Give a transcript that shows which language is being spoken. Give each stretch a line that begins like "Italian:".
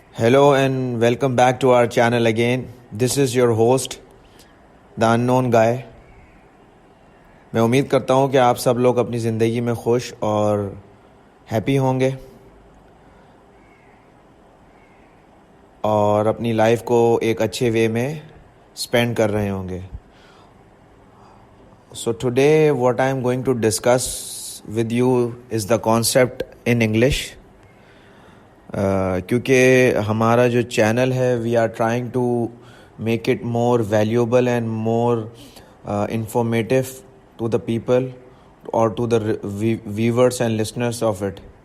English: Hello and welcome back to our channel again. This is your host, The Unknown Guy.
Urdu: میں امید کرتا ہوں کہ آپ سب لوگ اپنی زندگی میں خوش اور ہیپی ہوں گے اور اپنی لائف کو ایک اچھے وے میں اسپینڈ کر رہے ہوں گے.
English: So today what I am going to discuss with you is the concept in English.
Urdu: کیونکہ ہمارا جو چینل ہے
English: We are trying to make it more valuable and more informative to the people اور to the viewers and listeners of it.